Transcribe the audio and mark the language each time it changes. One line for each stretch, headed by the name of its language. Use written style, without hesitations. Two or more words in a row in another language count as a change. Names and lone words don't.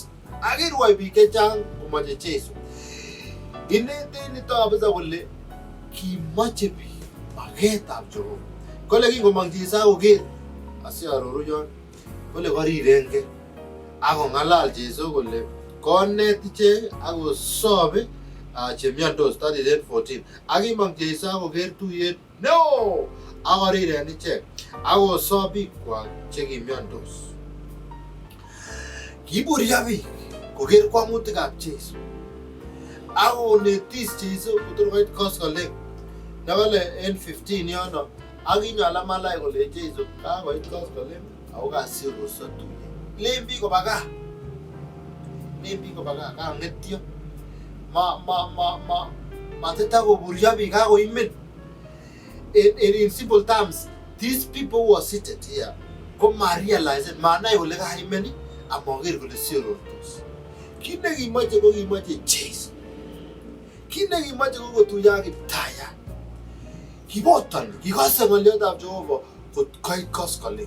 Kalenjin: Ak kirwai biik chechang komoche Jeiso. Ineten nito kabisa kole kimoche biik maketab Jehova. Kole kingomong Jeiso akoker, asiaroru yon, kole korirengei akong'alal Jeiso kole konet ichek akosobe chemiondos.
English: That is 14.
Kalenjin: Ak kimong Jeiso akoker tuyet neo akoriren ichek akosob bikwak chekimiondos. Kiburyo biik koker kwang'utikab Jeiso akonetis Jeiso kotor koit koskoleng. Nekole en 15 yono ak kinyo alamalai kole Jeiso kakoit koskoleng ako kasirosyo tuyet. Len biik koba gaa. Len biik koba gaa, kang'etyo. Matitakoburyo biik, kakoimen.
English: In simple terms, these people who are seated here
Kalenjin: ko ma-realize, manai kole kaimen amoker kole siorortos. Kit nekimoche ko kimoche Jeiso. Kit nekimoche ko kotuyo ak Kiptayat. Kibotoni, kikose ng'oliotab Jehova koit koskoleng.